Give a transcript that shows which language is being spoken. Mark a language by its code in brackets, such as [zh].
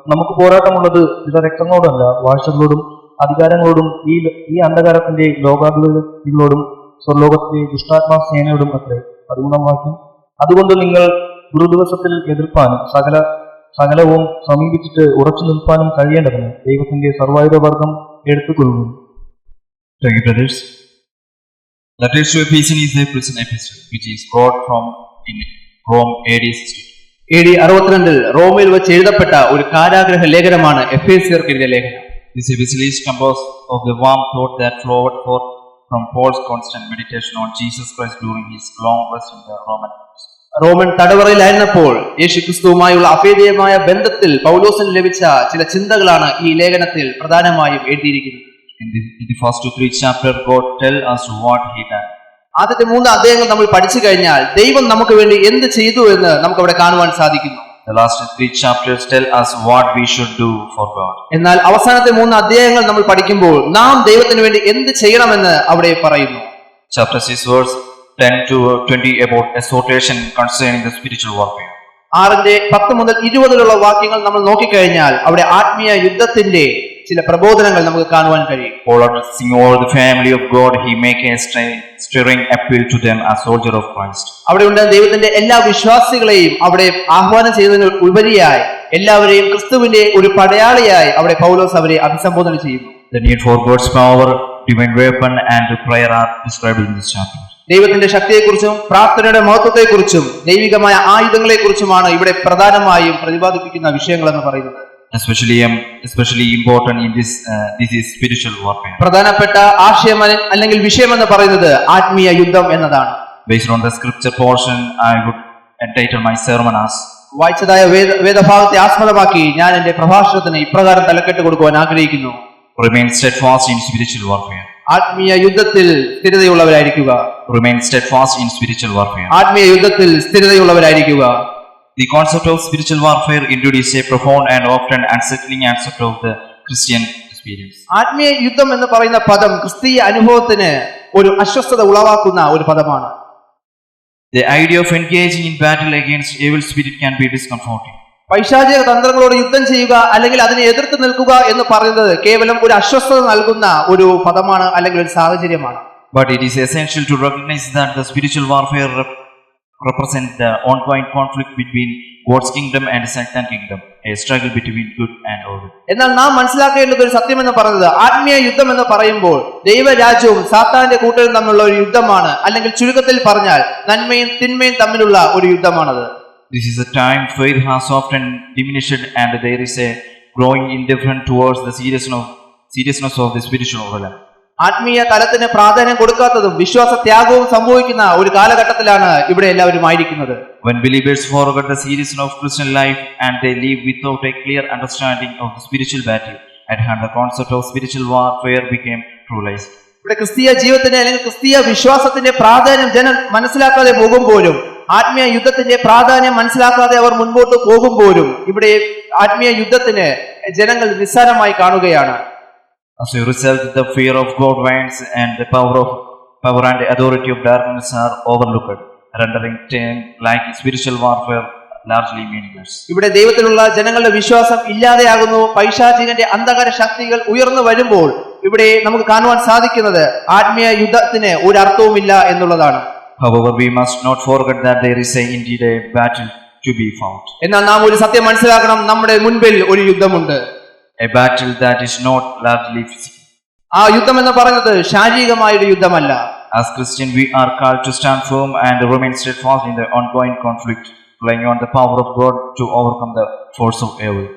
[ml] നമുക്ക് പോരാട്ടമുള്ളത് ചില രക്തങ്ങളോടല്ല, വാഴ്ചകളോടും അധികാരങ്ങളോടും ഈ അന്ധകാരത്തിന്റെ ലോകാധിപതികളോടും സ്വർലോകത്തിലെ ദുഷ്ടാത്മാ സേനയോടും അത്രേ. 13 വാക്യം. അതുകൊണ്ട് നിങ്ങൾ ദുർദിവസത്തിൽ എതിർപ്പാനും സകലവും സമീപിച്ചിട്ട് ഉറച്ചു നിൽപ്പാനും കഴിയേണ്ടതിന് ദൈവത്തിന്റെ സർവായുധവർഗം എടുത്തുകൊള്ളുന്നു. [en] Thank you, brothers. The letter to Ephesians is a prison epistle, which is brought from in Rome AD 60. [ml] AD 62 റോമിൽ വെച്ച് എഴുതപ്പെട്ട ഒരു കാരാഗ്രഹ ലേഖനമാണ് എഫേസ്യർക്ക് എഴുതിയ ലേഖനം. [en] This epistle is composed of the warm thought that flowed forth from Paul's constant meditation on Jesus Christ during his long rest in the Roman house. [ml] Roman തടവറയിലായിരുന്നപ്പോൾ യേശുക്രിസ്തുവുമായുള്ള അഭേദ്യമായ ബന്ധത്തിൽ പൗലോസിന് ലഭിച്ച ചില ചിന്തകളാണ് ഈ ലേഖനത്തിൽ പ്രധാനമായും എഴുതിയിരിക്കുന്നത്. [en] In the first 3 chapters, God tells us what He done. [ml] ആദ്യത്തെ 3 അധ്യായങ്ങൾ നമ്മൾ പഠിച്ചു കഴിഞ്ഞാൽ ദൈവം നമുക്ക് വേണ്ടി എന്ത് ചെയ്തു എന്ന് നമുക്ക് അവിടെ കാണുവാൻ സാധിക്കുന്നു. [en] The last 3 chapters tell us what we should do for God. [ml] എന്നാൽ അവസാനത്തെ 3 അധ്യായങ്ങൾ നമ്മൾ പഠിക്കുമ്പോൾ നാം ദൈവത്തിന് വേണ്ടി എന്ത് ചെയ്യണമെന്ന് അവിടെ പറയുന്നു. [en] Chapter 6 verse 10-20 about exhortation concerning the spiritual warfare. [ml] 6-10 മുതൽ 20 വാക്യങ്ങൾ നമ്മൾ നോക്കിക്കഴിഞ്ഞാൽ അവിടെ ആത്മീയ യുദ്ധത്തിന്റെ ചില പ്രബോധനങ്ങൾ നമുക്ക് കാണുവാൻ കഴിയും. [en] Paul addressing all the family of God, he make a stirring appeal to them as soldier of Christ. [ml] അവിടെ ഉണ്ട് ദൈവത്തിന്റെ എല്ലാ വിശ്വാസികളെയും അവിടെ ആഹ്വാനം ചെയ്യുന്നതിന് ഉപരിയായി എല്ലാവരെയും ക്രിസ്തുവിന്റെ ഒരു പടയാളിയായി അവിടെ പൗലോസ് അവരെ അഭിസംബോധന ചെയ്യുന്നു. [en] The need for God's power, divine weapon and prayer are described in this chapter. [ml] ദൈവത്തിന്റെ ശക്തിയെക്കുറിച്ചും പ്രാർത്ഥനയുടെ മഹത്വത്തെക്കുറിച്ചും ദൈവികമായ ആയുധങ്ങളെക്കുറിച്ചുമാണ് ഇവിടെ പ്രധാനമായും പ്രതിപാദിപ്പിക്കുന്ന വിഷയങ്ങൾ എന്ന് പറയുന്നത്. [en] Especially important in this is spiritual warfare. [ml] പ്രധാനപ്പെട്ട ആശയം അല്ലെങ്കിൽ വിഷയം എന്ന് പറയുന്നത് ആത്മീയ യുദ്ധം എന്നതാണ്. [en] Based on the scripture portion, I would entitle my sermon as [ml] വായിച്ചതായ വേദഭാഗത്തെ ആസ്പദമാക്കി ഞാൻ എന്റെ പ്രഭാഷണത്തിന് ഇപ്രകാരം തലക്കെട്ട് കൊടുക്കുവാൻ ആഗ്രഹിക്കുന്നു. [en] Remain steadfast in spiritual warfare. [ml] ആത്മീയ യുദ്ധത്തിൽ സ്ഥിരതയുള്ളവരായിരിക്കുക. [en] Remain steadfast in spiritual warfare. [ml] ആത്മീയ യുദ്ധത്തിൽ സ്ഥിരതയുള്ളവരായിരിക്കുക. [en] The concept of spiritual warfare introduces a profound and often unsettling aspect of the Christian experience. [ml] ആത്മീയ യുദ്ധം എന്ന് പറയുന്ന പദം ക്രിസ്തീയ അനുഭവത്തിന് ഒരു അസ്വസ്ഥത ഉളവാക്കുന്ന ഒരു പദമാണ്. [en] The idea of engaging in battle against evil spirit can be discomforting. [ml] പൈശാചിക തന്ത്രങ്ങളോട് യുദ്ധം ചെയ്യുക അല്ലെങ്കിൽ അതിനെ എതിർത്ത് നിൽക്കുക എന്ന് പറയുന്നത് കേവലം ഒരു അസ്വസ്ഥത നൽകുന്ന ഒരു പദമാണ് അല്ലെങ്കിൽ ഒരു സാഹചര്യമാണ്. [en] But it is essential to recognize that the spiritual warfare represents the ongoing conflict between God's kingdom and Satan's kingdom, a struggle between good and evil. [ml] എന്നാൽ നാം മനസ്സിലാക്കേണ്ടത് ഒരു സത്യം എന്ന് പറയുന്നത് ആത്മീയ യുദ്ധം എന്ന് പറയുമ്പോൾ ദൈവരാജ്യവും സാത്താന്റെ കൂട്ടരും തമ്മിലുള്ള ഒരു യുദ്ധമാണ്, അല്ലെങ്കിൽ ചുരുക്കത്തിൽ പറഞ്ഞാൽ നന്മയും തിന്മയും തമ്മിലുള്ള ഒരു യുദ്ധമാണത്. [en] This is a time faith has often diminished and there is a growing indifference towards the seriousness of the spiritual realm. [ml] ആത്മീയ തലത്തിന് പ്രാധാന്യം കൊടുക്കാത്തതും വിശ്വാസ ത്യാഗവും സംഭവിക്കുന്ന ഒരു കാലഘട്ടത്തിലാണ് ഇവിടെ എല്ലാവരും ആയിരിക്കുന്നത്. [en] When believers forget the seriousness of Christian life and they live without a clear understanding of the spiritual battle at hand, the concept of spiritual warfare became true-lized. [ml] ഇവിടെ ക്രിസ്തീയ ജീവിതത്തിന്റെ അല്ലെങ്കിൽ ക്രിസ്തീയ വിശ്വാസത്തിന്റെ പ്രാധാന്യം ജനം മനസ്സിലാക്കാതെ പോകുമ്പോഴും ആത്മീയ യുദ്ധത്തിന്റെ പ്രാധാന്യം മനസ്സിലാക്കാതെ അവർ മുൻപോട്ട് പോകുമ്പോഴും ഇവിടെ ആത്മീയ യുദ്ധത്തിന് ജനങ്ങൾ നിസ്സാരമായി കാണുകയാണ്. [en] As a result, the fear of God wanes and the power and authority of darkness are overlooked, rendering time like spiritual warfare largely meaningless. [ml] ഇവിടെ ദൈവത്തിലുള്ള ജനങ്ങളുടെ വിശ്വാസം ഇല്ലാതെയാകുന്നു. പൈശാചികന്റെ അന്ധകാര ശക്തികൾ ഉയർന്നു വരുമ്പോൾ ഇവിടെ നമുക്ക് കാണുവാൻ സാധിക്കുന്നത് ആത്മീയ യുദ്ധത്തിന് ഒരു അർത്ഥവുമില്ല എന്നുള്ളതാണ്. [en] However, we must not forget that there is indeed a battle to be fought. [ml] എന്നാൽ നാം ഒരു സത്യം മനസ്സിലാക്കണം, നമ്മുടെ മുൻപിൽ ഒരു യുദ്ധമുണ്ട്. [en] A battle that is not largely physical. [ml] ആ ആ യുദ്ധം എന്ന് പറയുന്നത് ശാരീരികമായ ഒരു യുദ്ധമല്ല. [en] As Christian, we are called to stand firm and remain steadfast in the ongoing conflict, relying on the power of God to overcome the force of evil.